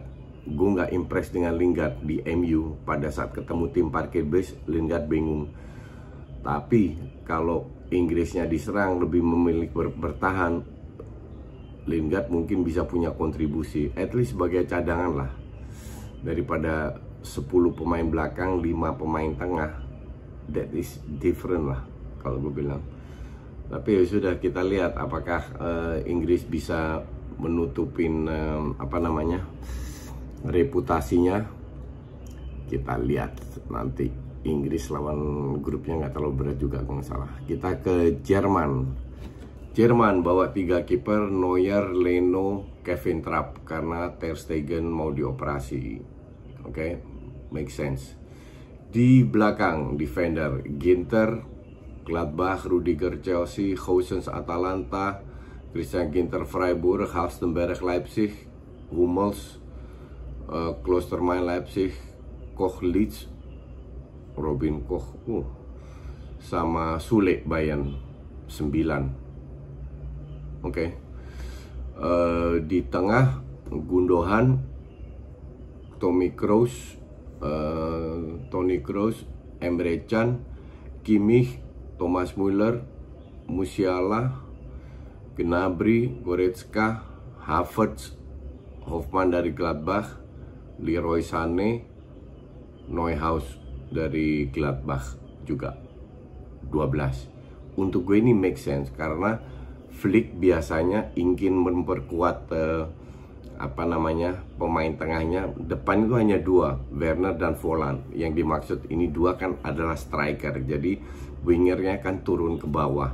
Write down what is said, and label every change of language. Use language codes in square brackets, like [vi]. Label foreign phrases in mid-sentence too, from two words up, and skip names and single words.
[id] Gue nggak impress dengan Lingard di MU. Pada saat ketemu tim parkir bus, Lingard bingung. Tapi kalau Inggrisnya diserang, lebih memilih bertahan, Lingard mungkin bisa punya kontribusi, [en] at least [id] sebagai cadangan lah. Daripada 10 pemain belakang, 5 pemain tengah, [en] that is different [id] lah kalau gue bilang. Tapi ya sudah, kita lihat apakah Inggris bisa menutupin reputasinya. Kita lihat nanti. Inggris lawan grupnya nggak terlalu berat juga kalau nggak salah. Kita ke Jerman. Jerman bawa 3 kiper, Neuer, Leno, Kevin Trapp, karena Ter Stegen mau dioperasi. Oke, [en] make sense. [id] Di belakang defender Ginter, Gladbach, Rudiger Chelsea, Gosens Atalanta, Christian Ginter Freiburg, Halstenberg Leipzig, Hummels Klosterman Leipzig, Koch Leeds, Robin Koch sama Sule Bayern 9. Oke. Di tengah Gundogan, Toni Kroos, Emre Can, Kimmich, Thomas Müller, Musiala, Gnabry, Goretzka, Havertz, Hofmann dari Gladbach, Leroy Sané, Neuhaus dari Gladbach juga 12. Untuk gue ini [en] make sense [id] karena Flick biasanya ingin memperkuat pemain tengahnya. Depan itu hanya 2, Werner dan Volland. Yang dimaksud ini 2 kan adalah striker, jadi wingernya kan turun ke bawah.